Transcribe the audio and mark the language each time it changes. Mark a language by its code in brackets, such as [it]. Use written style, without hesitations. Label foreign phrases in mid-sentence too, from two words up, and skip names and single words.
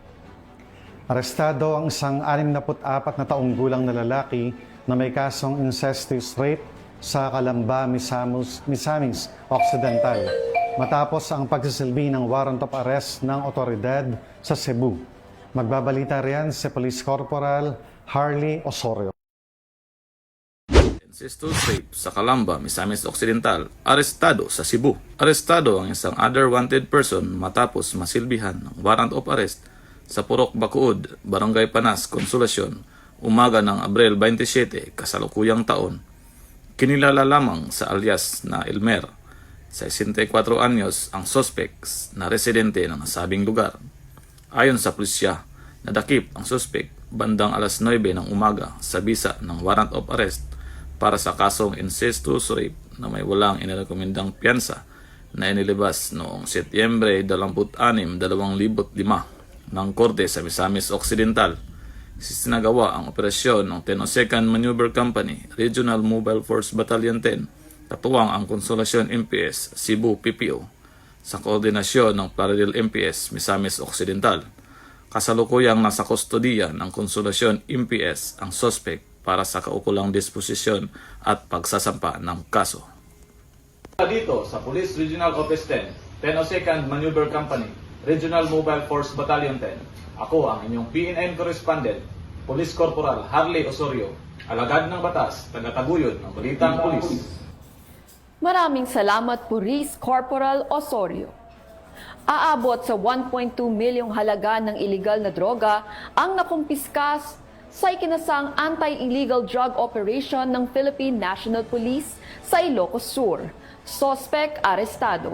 [tl] Arestado ang isang 64 na taong gulang na lalaki na may kasong [en] incestuous rape [tl] sa Calamba, Misamis Occidental matapos ang pagsisilbi ng [en] warrant of arrest [tl] ng otoridad sa Cebu. Magbabalita riyan si Police Corporal Harley Osorio. [en] Incestuous rape [tl] sa Calamba, Misamis Occidental, arestado sa Cebu. Arestado ang isang [en] other wanted person [tl] matapos masilbihan ng [en] warrant of arrest [tl] sa Purok Bacood, Barangay Panas, Consolacion, umaga ng Abril 27, kasalukuyang taon. Kinilala lamang sa alias na Elmer, 64 anyos ang suspects na residente ng nasabing lugar. Ayon sa pulisya, nadakip ang suspect bandang alas 9 ng umaga sa bisa ng [en] warrant of arrest [tl] para sa kasong [en] incestuous rape [tl] na may walang inirekomendang piyansa na inilabas noong Setyembre 26, 2005 ng Korte sa Misamis Occidental. Sinagawa ang operasyon ng 1002nd Maneuver Company, Regional Mobile Force Battalion 10, katuwang ang Consolacion MPS, Cebu PPO, sa koordinasyon ng Parallel MPS, Misamis Occidental. Kasalukuyang nasa kustodiya ng Consolacion MPS ang suspect para sa kaukulang disposisyon at pagsasampa ng kaso. Dito sa Police Regional Office 10, 1002nd Maneuver Company, Regional Mobile Force Battalion 10, ako ang inyong PNN correspondent, Police Corporal Harley Osorio, alagad ng batas, tagataguyod ng Balitang Pulis. Maraming salamat, Police Corporal Osorio. Aabot sa 1.2 milyong halaga ng iligal na droga ang nakumpiskas sa ikinasang [en] anti-illegal drug operation [tl] ng Philippine National Police sa Ilocos Sur. Suspect arestado.